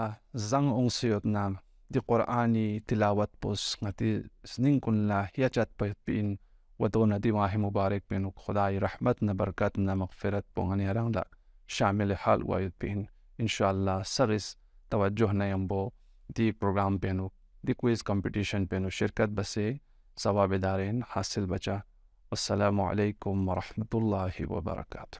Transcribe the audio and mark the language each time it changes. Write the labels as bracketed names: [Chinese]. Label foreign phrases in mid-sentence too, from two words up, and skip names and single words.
[Brahui] زنگ انسیتنا دی قرآنی تلاوت پوس نتسنین کن لا یچت پین و دون دی ماہ مبارک پینوک خدای رحمت نا برکت نا مغفرت پو غنی رنگ لا شامل حال گوایت پین انشاءاللہ سرس توجہ نیمبو دی پروگرام پینو دی [English] quiz competition [Brahui] پینو شرکت بسے ثواب دارین حاصل بچا. [Arabic] السلام علیکم ورحمۃ اللہ وبرکاتہ.